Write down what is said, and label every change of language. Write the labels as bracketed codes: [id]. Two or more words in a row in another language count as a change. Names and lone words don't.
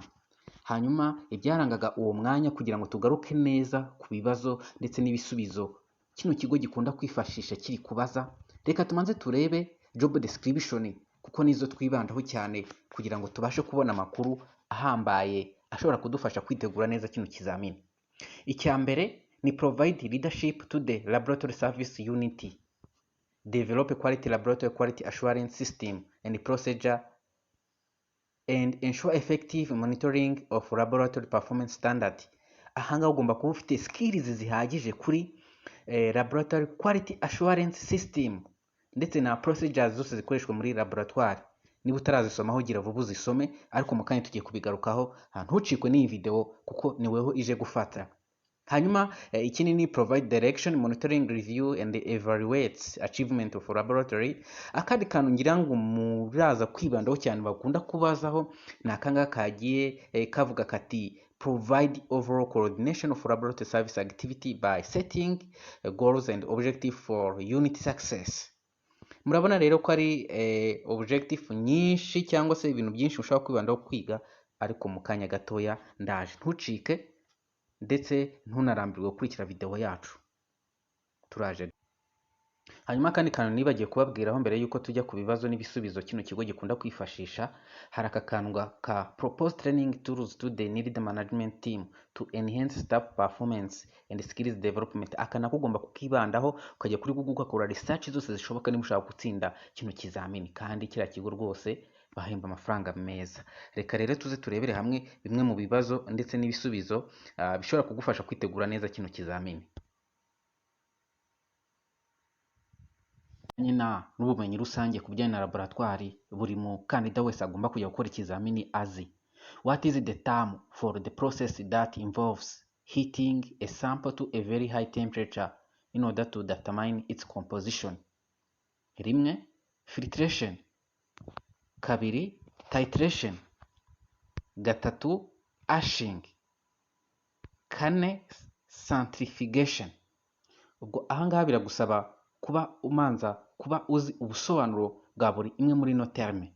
[rw] Hanyuma ibyarangaga uwo mwanya kugira ngo tugaruke neza ku bibazo ndetse n'ibisubizo kino kigo gikunda kwifashisha kiri kubaza, reka tumanze turebe [en] job description [rw] kuko nizo twibandaho cyane kugira ngo tubashe kubona amakuru ahambaye ashobora kudufasha kwitegura neza kino kizamini. Icya mbere ni [en] provide leadership to the laboratory service unit, develop quality laboratory quality assurance system and procedure and ensure effective monitoring of laboratory performance standard. [rw] Ahanga ugomba kuba ufite skills zihagije kuri [en] laboratory quality assurance system [rw] ndetse na procedures zose zikoreshwa muri laboratoire. Niba utarazisomaho gira vuba uzisome, ariko mu kanya tugiye kubigarukaho. Ntucikwe n'iyi video kuko ni weho ije gufata. Hanyuma ikindi ni [en] provide direction, monitoring, review and evaluates achievement of laboratory. [rw] Akandi kantu ngira ngo muraza kwibandaho cyane bakunda kubazaho ni akanga kagiye kavuga kati [en] provide overall coordination of laboratory service activity by setting goals and objective for unit success. [rw] Murabona rero ko ari objective nyinshi cyangwa se ibintu byinshi ushobora kwibandaho kwiga, ariko mu kanya gatoya ndaje. Ntucike ndetse ntunarambirwe gukurikira video yacu, turaje. Hanyuma kandi kantu nibagiye kubabwiraho mbere yuko tujya ku bibazo n'ibisubizo kino kigo gikunda kwifashisha, hari aka kantu ka [en] propose training tools to the NIRDA management team to enhance staff performance and skills development. [rw] Aka nako ugomba kukibandaho ukajya kuri Google ugakora research zose zishoboka niba ushaka gutsinda kino kizamini, kandi kiriya kigo rwose bahemba amafaranga meza. Reka rero tuze turebere hamwe bimwe mu bibazo ndetse n'ibisubizo bishobora kugufasha kwitegura neza kino kizamini. Nyina n'ubumenyi rusange ku bijyanye na laboratoire buri mukandida wese agomba kujya gukora ikizamini azi. [en] What is the term for the process that involves heating a sample to a very high temperature in order to determine its composition? [rw] Rimwe, filtration. Kabiri, titration. Gatatu, ashing. Kane, centrifugation. Ubwo ahangaha biragusaba kuba uzi ubusobanuro bwa buri imwe muri no terme.